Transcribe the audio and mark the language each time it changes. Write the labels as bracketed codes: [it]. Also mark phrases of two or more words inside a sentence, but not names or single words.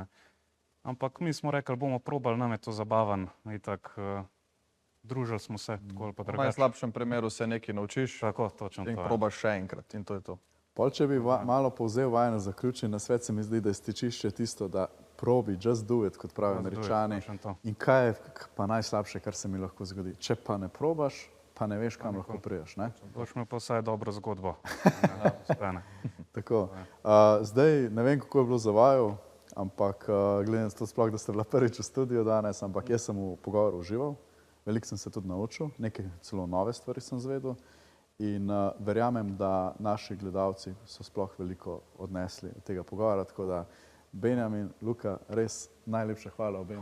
[sl] Ampak mi smo rekli, bomo probali, nam je to zabaven, družili smo se tako ali pa V drugače. najslabšem primeru se nekaj naučiš Tako, točno in to je. probaš še enkrat in to je to. Pol, če bi malo povzel vajno zaključen nasvet, se mi zdi, da je stičišče tisto, da probi, [en] just do it, [sl] kot pravijo Američani. In kaj je pa najslabše, kar se mi lahko zgodi? Če pa ne probaš, pa ne veš, kam lahko priješ. Boš imel pa vsaj dobro zgodbo. Tako. Zdaj ne vem, kako je bilo za vaju, ampak glede na to sploh, da ste bila prvič v studiu danes, ampak jaz sem v pogovoru užival, veliko sem se tudi naučil, nekaj celo nove stvari sem zvedel in verjamem, da naši gledalci so sploh veliko odnesli od tega pogovora, tako da Benjamin, Luka, res najlepša hvala obema.